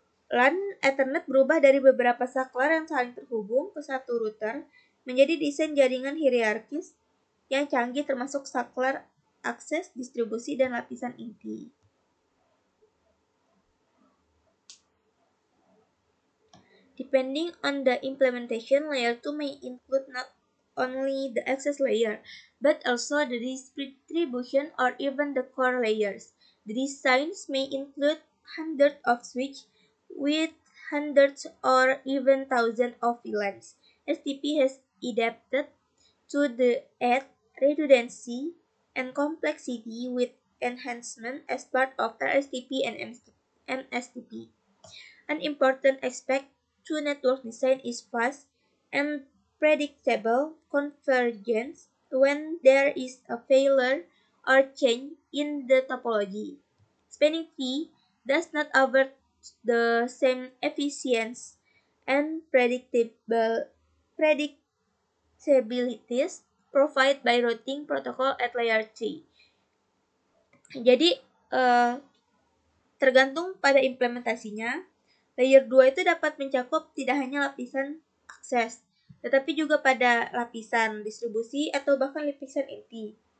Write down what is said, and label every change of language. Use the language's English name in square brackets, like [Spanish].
[Indonesian] LAN Ethernet berubah dari beberapa saklar yang saling terhubung ke satu router menjadi desain jaringan hierarkis yang canggih termasuk saklar akses, distribusi, dan lapisan inti. [English] Depending on the implementation, layer 2 may include not only the access layer, but also the distribution or even the core layers. The designs may include hundreds of switches with hundreds or even thousands of VLANs. STP has adapted to the add redundancy and complexity with enhancement as part of RSTP and MSTP. An important aspect to network design is fast and predictable convergence when there is a failure or change in the topology. Spanning tree does not offer the same efficiency and predictabilities provided by routing protocol at layer 3. [Indonesian] Jadi, tergantung pada implementasinya, layer 2 itu dapat mencakup tidak hanya lapisan akses, tetapi juga pada lapisan distribusi atau bahkan lapisan inti.